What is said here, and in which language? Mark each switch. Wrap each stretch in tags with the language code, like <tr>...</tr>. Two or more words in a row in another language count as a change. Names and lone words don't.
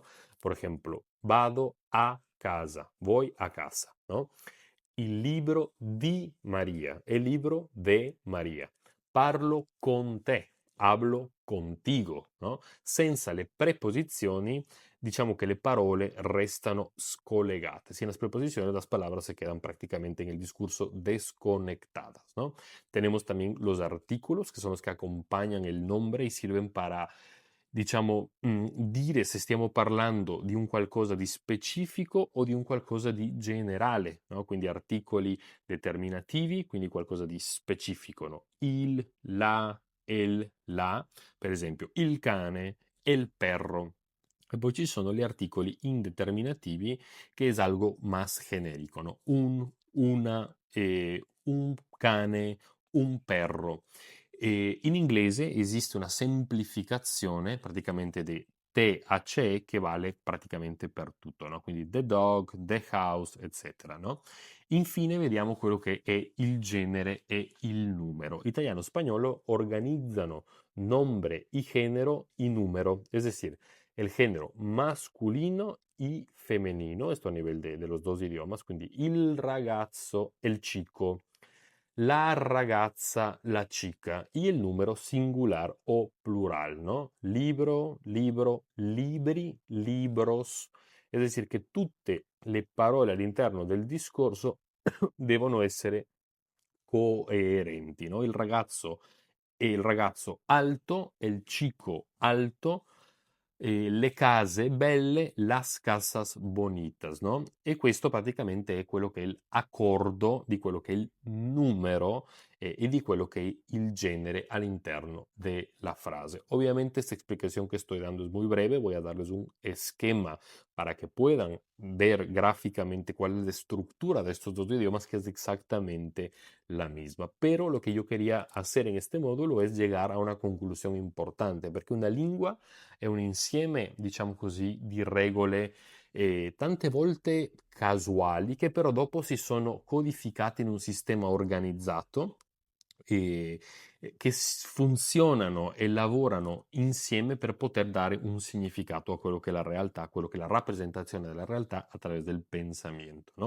<es>Por ejemplo,</es> <it>vado a casa,</it> <es>voy a casa, no?</es> <it>Il libro di Maria,</it> <es>il libro de Maria.</es> <it>Parlo con te,</it> <es>hablo contigo, no?</es> <it>Senza le preposizioni, diciamo che le parole restano scollegate.</it> <es>Sin las preposiciones, las palabras se quedan prácticamente en el discurso desconectadas, ¿no? Tenemos también los artículos, que son los que acompañan el nombre y sirven para</es> <it>diciamo, dire se stiamo parlando di un qualcosa di specifico o di un qualcosa di generale, no? Quindi articoli determinativi, quindi qualcosa di specifico, no? Il, la,</it> <es>el, la,</es> <it>per esempio, il cane,</it> <es>el perro.</es> <it>E poi ci sono gli articoli indeterminativi che</it> <es>es algo más generico, no?</es> <it>Una, un cane,</it> <es>un perro.</es> <it>In inglese esiste una semplificazione praticamente di te a ce che vale praticamente per tutto, no? Quindi</it> <en>the dog, the house,</en> <it>eccetera, no? Infine vediamo quello che è il genere e il numero. Italiano e spagnolo organizzano</it> <es>nombre y género y número, es decir, el género masculino y femenino, esto a nivel de los dos idiomas,</es> <it>quindi il ragazzo,</it> <es>el chico,</es> <it>la ragazza,</it> <es>la chica, y el número singular o plural, ¿no? Libro, libro, libri, libros, Es decir,</es> <it>che tutte le parole all'interno del discorso devono essere coerenti, no? Il ragazzo alto,</it> <es>el chico alto,</es> <it>le case belle,</it> <es>las casas bonitas, no?</es> <it>E questo praticamente è quello che è l'accordo di quello che è il numero y di quello</it> <es>que es el género al interno de la frase. Obviamente esta explicación que estoy dando es muy breve, voy a darles un esquema para que puedan ver gráficamente cuál es la estructura de estos dos idiomas, que es exactamente la misma. Pero lo que yo quería hacer en este módulo es llegar a una</es> <it>conclusione importante, perché una lingua è un insieme, diciamo così, di regole tante volte casuali che però dopo si sono codificate in un sistema organizzato e che funzionano e lavorano insieme per poter dare un significato a quello che è la realtà, a quello che è la rappresentazione della realtà</it> <es>a través del pensamiento, ¿no?</es>